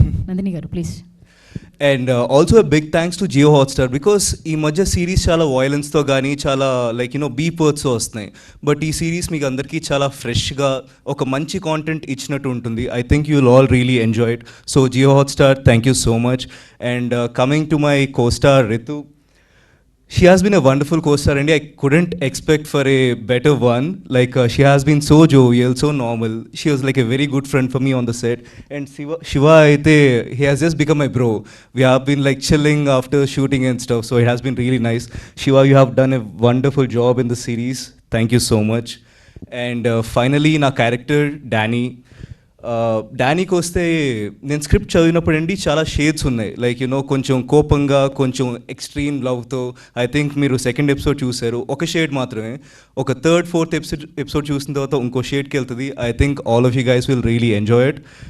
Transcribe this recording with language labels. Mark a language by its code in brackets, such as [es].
[te] నందిని గారు please. [en] and also a big thanks to Jio Hotstar, because [te] ఈ మధ్య సిరీస్ చాలా వయలెన్స్తో కానీ చాలా లైక్ బీప్ వర్డ్స్తో వస్తున్నాయి. బట్ ఈ సిరీస్ మీకు అందరికీ చాలా ఫ్రెష్గా ఒక మంచి కాంటెంట్ ఇచ్చినట్టు ఉంటుంది. [en] I think you will all really enjoy it. So Jio Hotstar, thank you so much. And coming to my co-star Ritu, she has been a wonderful co-star and I couldn't expect for a better one. Like she has been so jovial, so normal. She was like a very good friend for me on the set. And Shiva aithe, he has just become my bro. We have been like chilling after shooting and stuff, so it has been really nice. Shiva, you have done a wonderful job in the series. Thank you so much. And finally na character Danny. [te] డానీకి వస్తే నేను script చదివినప్పుడు అండి చాలా shades ఉన్నాయి. Like కొంచెం కోపంగా, కొంచెం extreme లవ్తో. [en] I think [te] మీరు సెకండ్ ఎపిసోడ్ చూశారు, ఒక షేడ్ మాత్రమే. ఒక థర్డ్ ఫోర్త్ ఎపిసోడ్ చూసిన తర్వాత ఇంకో షేడ్కి వెళ్తుంది. [en] I think all of you guys will really enjoy it.